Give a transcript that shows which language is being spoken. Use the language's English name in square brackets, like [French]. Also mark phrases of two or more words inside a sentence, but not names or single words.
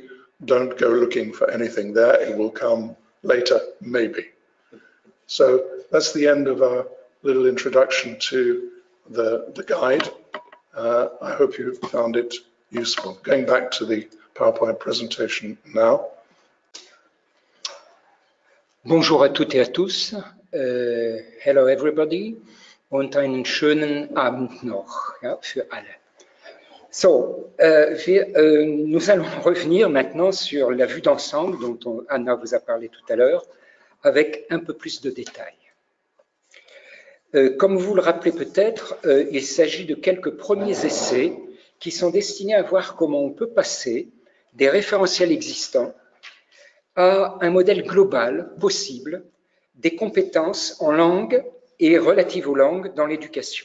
[English] Don't go looking for anything there. It will come later, maybe. So that's the end of our little introduction to the guide. I hope you found it useful. Going back to the PowerPoint presentation now. [French] Bonjour à toutes et à tous. [English] Hello everybody. [German] Und einen schönen Abend noch, ja, für alle. So, [French] nous allons revenir maintenant sur la vue d'ensemble dont Anna vous a parlé tout à l'heure, avec un peu plus de détails. Comme vous le rappelez peut-être, il s'agit de quelques premiers essais qui sont destinés à voir comment on peut passer des référentiels existants à un modèle global possible des compétences en langue et relatives aux langues dans l'éducation.